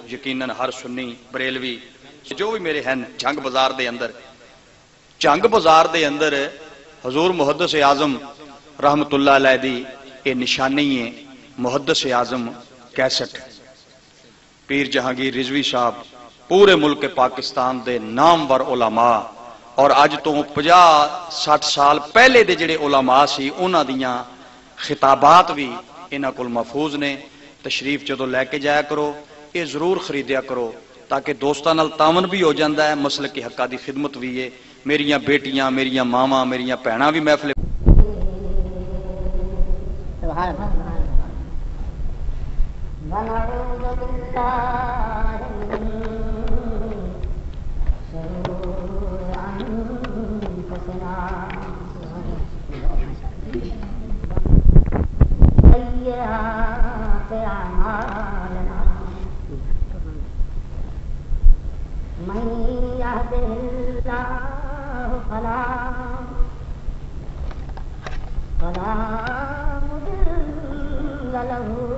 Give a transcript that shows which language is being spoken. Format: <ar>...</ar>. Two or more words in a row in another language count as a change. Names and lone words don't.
<pa>یقیناً ہر سنی بریلوی جو بھی میرے ہیں جنگ بازار دے اندر حضور محدث اعظم</pa> <ar>رحمت اللہ علیہ</ar> <pa>دی یہ نشانی ہے. محدث اعظم کیسٹ پیر جہانگیر رضوی صاحب پورے ملک پاکستان دے نامور علماء اور اج تو 50-60 سال پہلے دے جڑے علماء سی انہاں دیاں خطابات بھی انہاں کول محفوظ نے. تشریف جدو لے کے جایا کرو یہ ضرور خریدیا کرو تاکہ دوستاں نال تعاون بھی ہو جاندا ہے، مسلک حقاں دی خدمت بھی ہے. میریاں بیٹیاں، میریاں ماواں، میریاں بہناں بھی محفل</pa> <ar>سبحان اللہ. ونعوذ باللہ من شرور انفسنا سیئات اعمالنا من يهده الله فلا مضل له</ar>